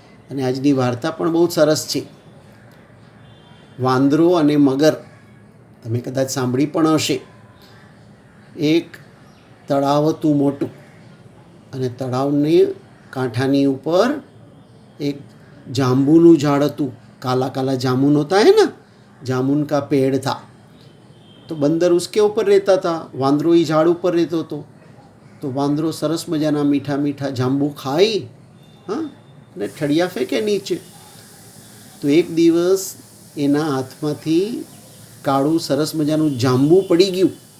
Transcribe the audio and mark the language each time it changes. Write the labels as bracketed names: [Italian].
[Gujarati] અને આજની વાર્તા પણ બહુ સરસ છે. વાંદરો અને મગર. તમે કદાચ સાંભળી પણ હશે. એક તળાવ હતું મોટું અને તળાવની કાંઠાની ઉપર એક જાંબુનું ઝાડ હતું. [Hindi] કાલા કાલા જાमुन होता है ना, जामुन का पेड़ था. [Gujarati] તો [Hindi] બંદર ઉસકે ઉપર [Gujarati] રહેતા હતા, વાંદરો એ ઝાડ ઉપર રહેતો હતો. તો વાંદરો સરસ મજાના મીઠા મીઠા જાંબુ ખાઈ અને ઠળિયા ફેંકે નીચે. તો એક દિવસ એના હાથમાંથી કાળું સરસ મજાનું જાંબુ પડી ગયું.